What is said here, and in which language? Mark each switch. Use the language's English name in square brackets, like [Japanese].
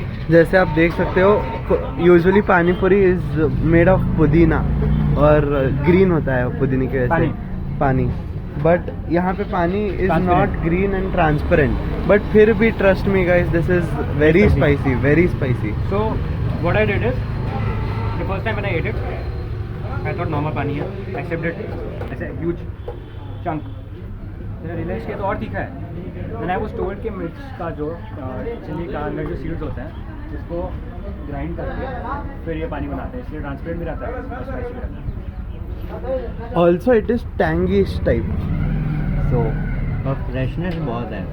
[Hindi] जैसे आप देख सकते हो, यूजुअली पानी पूरी इज़ मेड ऑफ पुदीना और ग्रीन होता है पुदीने के वजह से पानी, बट यहाँ पे पानी [English] is not green and transparent, [Hindi] but फिर भी [English] trust me guys, this is very spicy, [Hindi] very spicy. [English] So what I did is, the first time when I ate it, I thought normal [Hindi] पानी है, [English] I sipped it, [Hindi] ऐसे [English] huge chunk, then I realized [Hindi] कि ये तो और तीखा है। [English] Then I was told [Hindi] कि मिर्च का जो चिली का अंदर जो सीड्स होते हैं उसको ग्राइंड करके फिर ये पानी बनाते हैं, इसलिए ट्रांसपेरेंट भी रहता है और स्पाइसी भी रहता है। [English] also it is tangish type, [Hindi] तो और फ्रेशनेस बहुत है,